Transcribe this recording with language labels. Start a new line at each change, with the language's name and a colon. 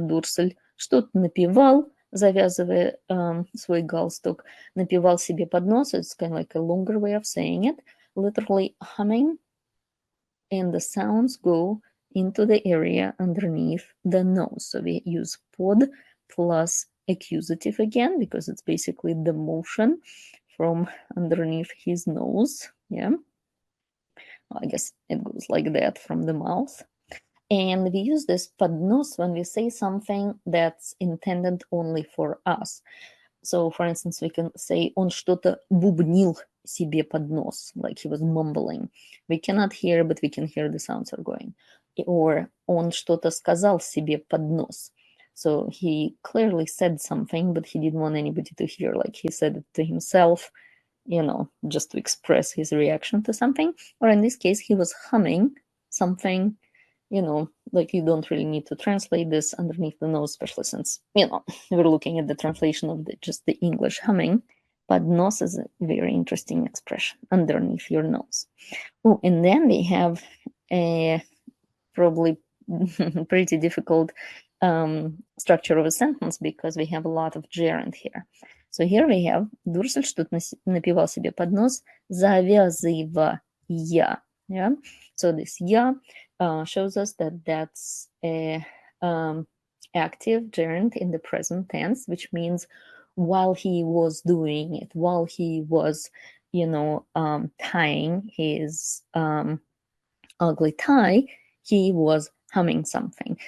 Russian: Дурсль что-то напевал, завязывая свой галстук. Напевал себе под нос.
English: It's kind of like a longer way of saying it. Literally humming. And the sounds go into the area underneath the nose. So we use pod plus accusative again, because it's basically the motion from underneath his nose. Yeah, I guess it goes like that from the mouth. And we use this
Russian: под нос
English: when we say something that's intended only for us. So, for instance, we can say
Russian: он что-то бубнил себе под нос,
English: like he was mumbling. We cannot hear, but we can hear the sounds are going. Or
Russian: он что-то сказал себе под нос.
English: So he clearly said something, but he didn't want anybody to hear. Like he said it to himself, just to express his reaction to something. Or in this case, he was humming something, like you don't really need to translate this underneath the nose, especially since, we're looking at the translation of just the English humming.
Russian: Под нос
English: is a very interesting expression, underneath your nose. Oh, and then we have a probably pretty difficult structure of a sentence, because we have a lot of gerund here. So here we have
Russian: Дурсль что-то напевал себе под нос, завязывая.
English: Yeah? So this я shows us that that's a active gerund in the present tense, which means while he was doing it, while he was, tying his ugly tie, he was humming something.